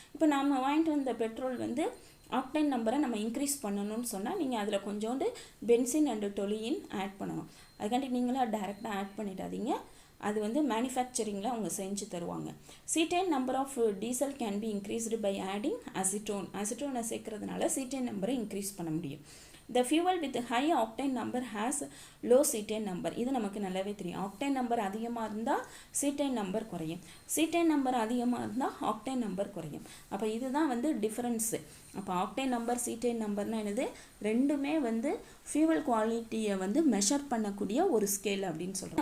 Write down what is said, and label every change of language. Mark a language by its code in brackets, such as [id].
[ta] இப்போ நம்ம வாங்கிட்டு வந்த பெட்ரோல் வந்து ஆக்டைன் நம்பரை நம்ம இன்க்ரீஸ் பண்ணணும்னு சொன்னால் நீங்கள் அதில் கொஞ்சோண்டு பென்சின் அண்டு டொலியின் ஆட் பண்ணணும். அதுக்காண்டி நீங்களாம் டைரெக்டாக ஆட் பண்ணிடாதீங்க, அது வந்து மேனுஃபேக்சரிங்கில் அவங்க செஞ்சு தருவாங்க. [en] Cetane number of diesel can be increased by adding acetone. [ta] அசிட்டோனை சேர்க்கறதுனால சீட்டேன் நம்பரை இன்க்ரீஸ் பண்ண முடியும். [en] The fuel with high octane number has low cetane number. [ta] இது நமக்கு நல்லாவே தெரியும். ஆக்டைன் நம்பர் அதிகமாக இருந்தால் சீட்டேன் நம்பர் குறையும், சீட்டேன் நம்பர் அதிகமாக இருந்தால் ஆக்டைன் நம்பர் குறையும். அப்போ இதுதான் வந்து டிஃப்ரென்ஸு. அப்போ ஆக்டைன் நம்பர் சீட்டேன் நம்பர்னால் என்னது, ரெண்டுமே வந்து ஃபியூவல் குவாலிட்டியை வந்து மெஷர் பண்ணக்கூடிய ஒரு ஸ்கேல் அப்படின்னு சொல்கிறோம்.